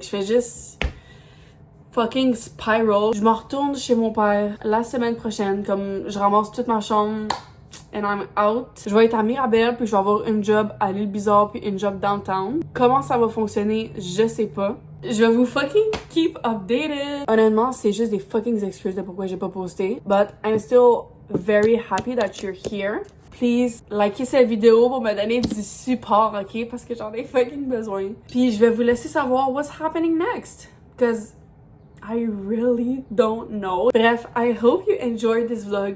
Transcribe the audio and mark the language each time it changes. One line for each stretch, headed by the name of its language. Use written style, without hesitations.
French: Je fais juste fucking spiral. Je me retourne chez mon père la semaine prochaine. Comme, je ramasse toute ma chambre.
English: And I'm out.
French: Je vais être à Mirabel, puis je vais avoir une job à l'île Bizarre, puis une job downtown. Comment ça va fonctionner, je sais pas. Je vais vous fucking
English: keep updated.
French: Honnêtement, c'est juste des fucking excuses de pourquoi j'ai pas posté.
English: But I'm still very happy that you're here.
French: Please, likez cette vidéo pour me donner du support, ok? Parce que j'en ai fucking besoin. Puis je vais vous laisser savoir
English: what's happening next. Because I really don't know. Bref, I hope you enjoyed this vlog.